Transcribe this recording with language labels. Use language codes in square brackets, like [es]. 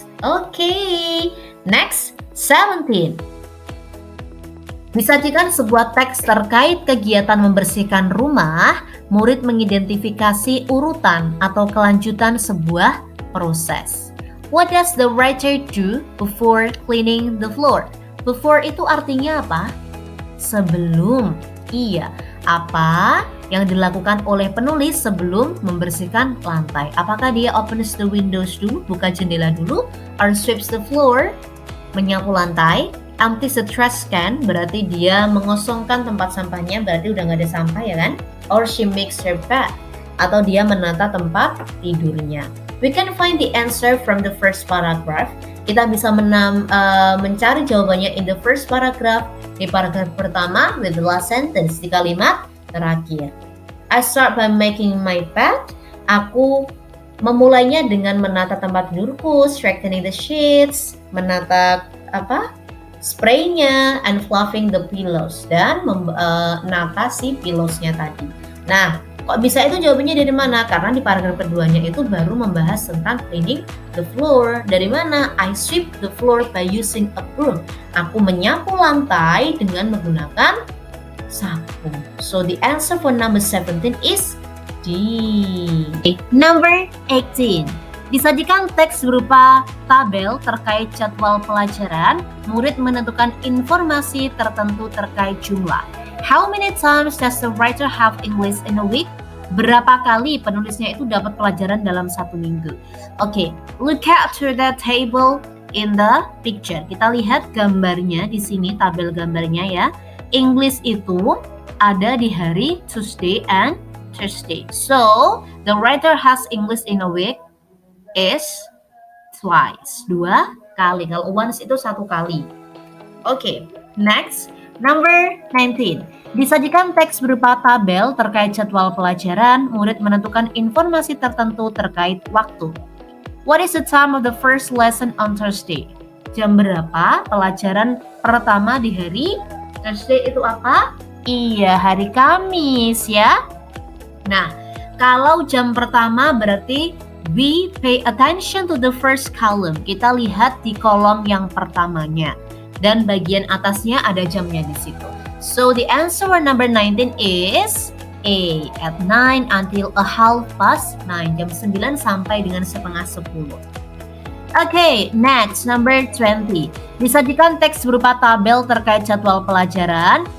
[en] Okay, next [id] 17. Disajikan sebuah teks terkait kegiatan membersihkan rumah, murid mengidentifikasi urutan atau kelanjutan sebuah proses. [en] What does the writer do before cleaning the floor? [id] Before itu artinya apa? Sebelum. Iya, apa yang dilakukan oleh penulis sebelum membersihkan lantai? Apakah dia [en] opens the windows [id] dulu, buka jendela dulu, [en] or sweeps the floor, [id] menyapu lantai? [en] Empties the trash can, [id] berarti dia mengosongkan tempat sampahnya, berarti udah gak ada sampah ya kan? [en] Or she makes her bed, [id] atau dia menata tempat tidurnya. [en] We can find the answer from the first paragraph. [id] Kita bisa mencari jawabannya [en] in the first paragraph, [id] di paragraf pertama [en] with the last sentence, [id] di kalimat terakhir. [en] I start by making my bed. [id] Aku memulainya dengan menata tempat tidurku, [en] straightening the sheets, [id] menata spraynya, [en] and fluffing the pillows, [id] dan menata si pillowsnya tadi. Nah, kok bisa itu jawabannya dari mana? Karena di paragraf keduanya itu baru membahas tentang [en] cleaning the floor. [id] Dari mana? [en] I sweep the floor by using a broom. [id] Aku menyapu lantai dengan menggunakan sapu. [en] So the answer for number 17 is D. [id] Number 18. Disajikan teks berupa tabel terkait jadwal pelajaran, murid menentukan informasi tertentu terkait jumlah. [en] How many times does the writer have English in a week? [id] Berapa kali penulisnya itu dapat pelajaran dalam 1 minggu? [en] Oke, look at to the table in the picture. [id] Kita lihat gambarnya di sini, tabel gambarnya ya. English itu ada di hari [en] Tuesday and Thursday. So, the writer has English in a week is twice, [id] 2 kali. Kalau once itu 1 kali. [en] Oke, next, number 19. [id] Disajikan teks berupa tabel terkait jadwal pelajaran, murid menentukan informasi tertentu terkait waktu. [en] What is the time of the first lesson on Thursday? [id] Jam berapa pelajaran pertama di hari Thursday itu apa? Iya, hari Kamis ya. Nah, kalau jam pertama berarti [en] we pay attention to the first column. [id] Kita lihat di kolom yang pertamanya. Dan bagian atasnya ada jamnya di situ. [en] So the answer for number 19 is A. At 9 until 9:30. [id] Jam 9 sampai dengan 9:30. [en] Okay, next, number 20. [id] Disajikan teks berupa tabel terkait jadwal pelajaran.